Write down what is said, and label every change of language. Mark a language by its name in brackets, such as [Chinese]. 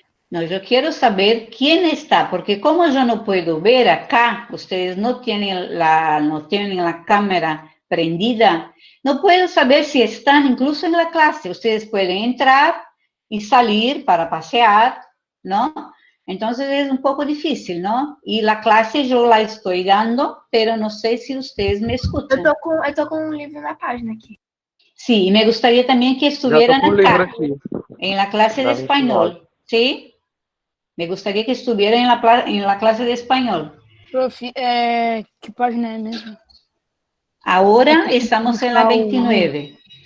[Spanish] No, yo quiero saber quién está, porque como yo no puedo ver acá, ustedes no tienen la cámara prendida, no puedo saber si están incluso en la clase. Ustedes pueden entrar y salir para pasear, ¿no? Entonces es un poco difícil, ¿no? Y la clase yo la estoy dando, pero no sé si ustedes me escuchan. [Portuguese] Eu tô com um livro na página aqui. [Spanish] Sí, y me gustaría también que estuvieran acá, en la clase de La español, ¿sí? Me gustaría que estuvieran en la clase de español. [Portuguese] Prof, que página é mesmo? [Spanish] Ahora estamos en la 29.